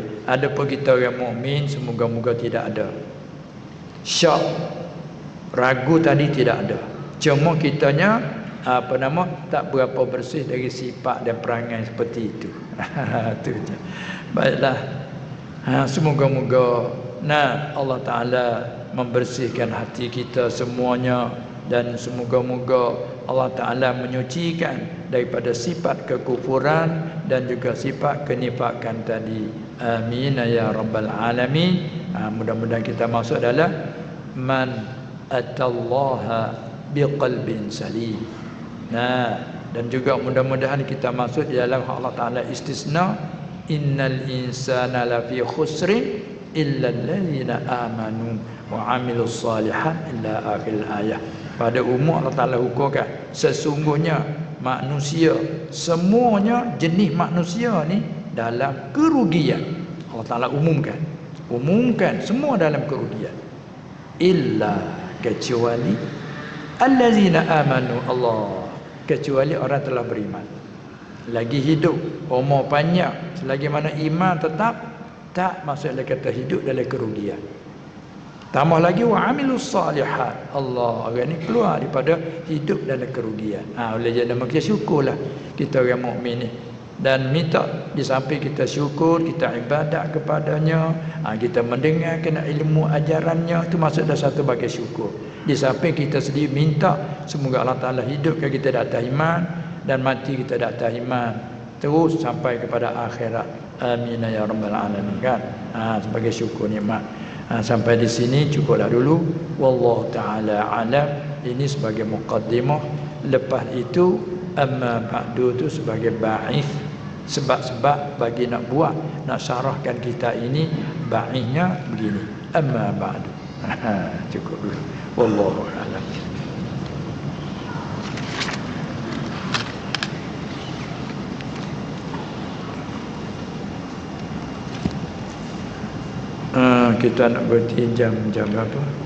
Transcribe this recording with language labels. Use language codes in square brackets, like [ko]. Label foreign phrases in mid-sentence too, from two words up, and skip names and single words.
[ms] Adapun kita orang mukmin semoga-moga tidak ada syak, ragu tadi tidak ada. Cuma kitanya tak berapa bersih dari sifat dan perangai seperti itu. Tu je. Baiklah. Semoga-moga Allah Ta'ala membersihkan hati kita semuanya, dan semoga-moga Allah Ta'ala menyucikan daripada sifat kekufuran dan juga sifat kenifakan tadi. [ar] آمين يا رب العالمين. [ms] Mudah-mudahan kita masuk dalam [ar] من أتى الله بقلب سليم. [ms] Dan juga mudah-mudahan kita masuk di dalam Allah Ta'ala istisna [ar] إن الإنسان لفي خسر إلا الذين آمنوا وعملوا الصالحات إلى آخر الآية. [ms] Pada umum Allah Ta'ala hukumkan sesungguhnya manusia, semuanya jenis manusia ni dalam kerugian. Allah Ta'ala umumkan semua dalam kerugian, illa kecuali [ar] الذين آمنوا. [ms] Allah, kecuali orang telah beriman, lagi hidup, umur panjang, selagi mana iman tetap, tak maksudnya kata hidup dalam kerugian. Tambah lagi [ar] وعملوا الصالحات. [ms] Allah, orang ni keluar daripada hidup dalam kerugian. Oleh jadi kita syukurlah kita orang mukmin ni, dan minta di samping kita syukur, kita ibadat kepadanya, kita mendengarkan ilmu ajarannya, itu maksud dah satu bagai syukur. Di samping kita sendiri minta semoga Allah Ta'ala hidupkan kita di atas iman dan mati kita di atas iman terus sampai kepada akhirat. [ar] آمين يا رب العالمين kan. [ms] Sebagai syukur nikmat. Sampai di sini cukuplah dulu. [ar] والله تعالى أعلم. [ms] Ini sebagai muqaddimah. Lepas itu [ar] أما بعد [ms] itu sebagai ba'ith, sebab-sebab bagi nak buat, nak syarahkan kita ini. Ba'ithnya begini, [ar] أما بعد. [ms] Cukup dulu. [ar] والله أعلم. [ms] Kita nak berhenti jam berapa?